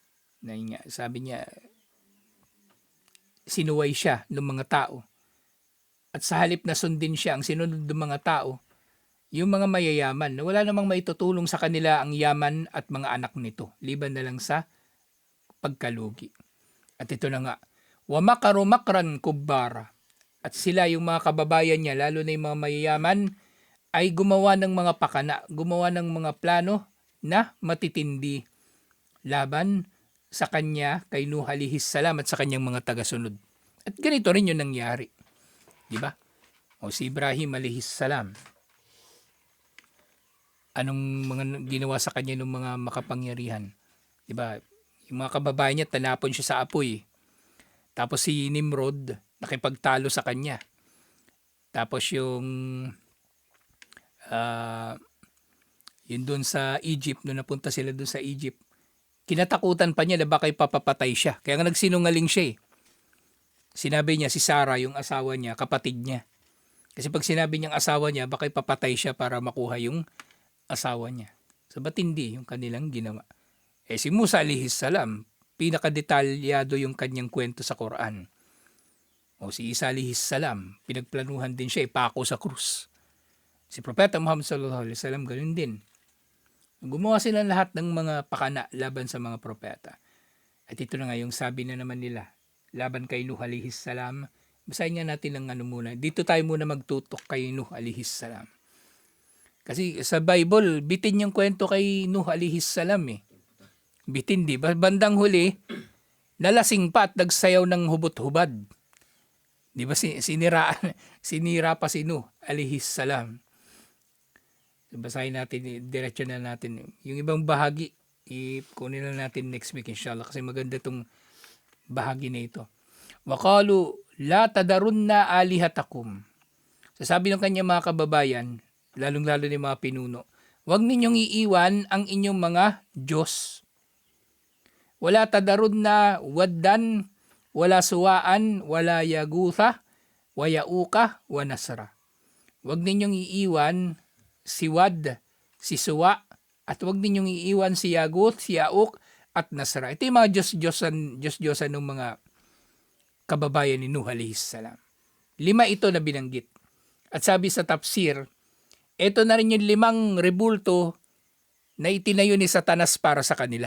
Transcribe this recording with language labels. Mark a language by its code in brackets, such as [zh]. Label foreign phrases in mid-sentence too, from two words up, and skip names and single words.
[tl] Na yun nga, sabi niya, sinuway siya ng mga tao. At sa halip na sundin siya ang sinunod ng mga tao, yung mga mayayaman, na wala namang maitutulong sa kanila ang yaman at mga anak nito, liban na lang sa pagkalugi. At ito na nga, [ar] وَمَكَرُوا مَكْرًا كُبَّارًا. [tl] At sila, yung mga kababayan niya, lalo na yung mga mayayaman, ay gumawa ng mga pakana, gumawa ng mga plano na matitindi laban sa kanya kay Nuh [ar] عَلَيْهِ السَّلَامُ [tl] at sa kanyang mga tagasunod. At ganito rin yung nangyari. Di ba? O si Ibrahim [ar] عَلَيْهِ السَّلَامُ, [tl] anong mga ginawa sa kanya ng mga makapangyarihan? Di ba? Yung mga kababayan niya, tanapon siya sa apoy. Tapos si Nimrod, nakipagtalo sa kanya. Tapos yung yun doon sa Egypt, nung napunta sila doon sa Egypt, kinatakutan pa niya na baka ipapapatay siya. Kaya nga nagsinungaling siya eh. Sinabi niya si Sarah, yung asawa niya, kapatid niya. Kasi pag sinabi niyang asawa niya, baka ipapatay siya para makuha yung asawa niya. So ba't hindi yung kanilang ginawa? Si Musa [ar] عَلَيْهِ السَّلَامُ, [tl] pinakadetalyado yung kanyang kwento sa Quran. O si Isa [ar] عَلَيْهِ السَّلَامُ, [tl] pinagplanuhan din siya, ipako sa krus. Si Propeta Muhammad [ar] صَلَّى اللَّهُ عَلَيْهِ وَسَلَّمَ, [tl] ganun din. Gumawa sila lahat ng mga pakana laban sa mga propeta. At ito na nga yung sabi na naman nila, laban kay Nuh [ar] عَلَيْهِ السَّلَامُ. [tl] Basahin nga natin ang muna. Dito tayo muna magtutok kay Nuh [ar] عَلَيْهِ السَّلَامُ. [tl] Kasi sa Bible, bitin yung kwento kay Nuh [ar] عَلَيْهِ السَّلَامُ [tl] eh. Bitin, di ba? Bandang huli, nalasing pa at nagsayaw ng hubot-hubad. Di ba sinira pa si Nuh [ar] عَلَيْهِ السَّلَامُ. [tl] Basahin natin, diretso na natin. Yung ibang bahagi, kunin na natin next week inshallah kasi maganda itong bahagi na ito. [ar] وَقَالُوا لَا تَذَرُنَّ آلِهَتَكُمْ. [tl] Sasabi ng kanyang mga kababayan, lalong-lalo ni mga pinuno, huwag ninyong iiwan ang inyong mga Diyos. [ar] وَلَا تَذَرُنَّ وَدًّا وَلَا سُوَاعًا وَلَا يَغُوثَ وَيَعُوقَ وَنَسْرًا. [tl] Huwag ninyong iiwan si Wad, si Suwa, at huwag ninyong iiwan si Yaguth, si Yauk, at Nasra. Ito yung mga Diyos-Diyosan ng mga kababayan ni Nuh [ar] عَلَيْهِ السَّلَامُ. [tl] 5 ito na binanggit. At sabi sa tafsir, ito na rin yung 5 rebulto na itinayo ni Satanas para sa kanila.